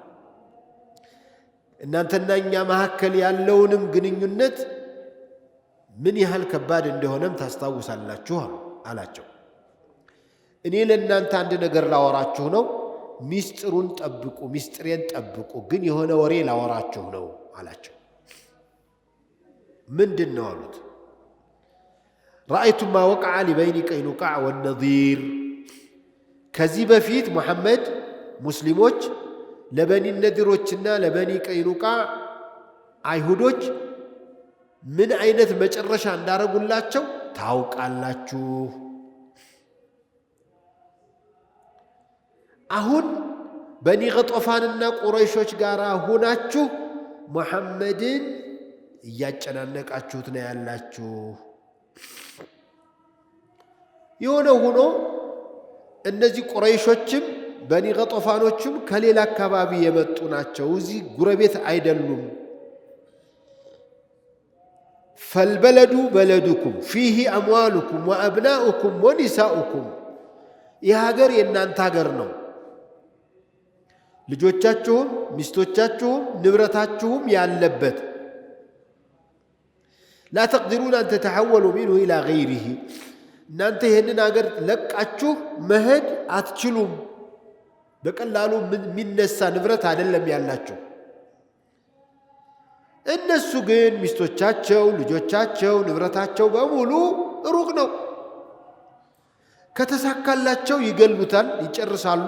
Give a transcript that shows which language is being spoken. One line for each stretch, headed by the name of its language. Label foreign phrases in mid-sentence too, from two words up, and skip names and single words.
Amharic: እናንተና እኛ መካከል ያለውንም ግንኙነት ምን ያህል ከባድ እንደሆነም ታስታውሳላችሁ አላቸው እኔ ለእናንተ አንድ ነገር ላወራችሁ ነው ሚስጥሩን ጠብቁ ሚስጥሬን ጠብቁ ግን የሆነ ወሬ ላወራችሁ ነው አላቸው ምንድነው አሉት
Arabic: رأيت ما وقع لبين قينقاع والنضير
Amharic: ከዚህ በፊት መሐመድ ሙስሊሞች ለበኒ ነዲሮችና ለበኒ ቀይኑቃ አይሁዶች ምን አይነት መጨረሻ እንዳረጉላቸው ታውቃላችሁ አሁን በኒ ገጦፋንና ቁረይሾች ጋር ሆናችሁ መሐመድን እያጨናነቃችሁት ነው ያላችሁ የሆነ ሆኖ እነዚህ ቁረይሾችም በኒ ገጦፋኖችም ከሌላ አካባቢ የመጡ ናቸው እዚህ ጉረቤት አይደሉም
Arabic: فالبلد بلدكم فيه أموالكم وأبناؤكم ونساؤكم
Amharic: ይህ ሀገር የእናንተ ሀገር ነው ልጆቻችሁም ሚስቶቻችሁም ንብረታችሁም ያለበት
Arabic: لا تقدرون أن تتحولوا منه إلى غيره
Amharic: እናንተ ይሄንን ሀገር ለቃችሁ መሄድ አትችሉም በቀላሉ የሚነሳ ንብረት አይደለም ያላችሁ እነሱ ግን ሚስቶቻቸው ልጆቻቸው ንብረታቸው በሙሉ ሩቅ ነው ከተሳካላቸው ይገሉታል ይጨርሳሉ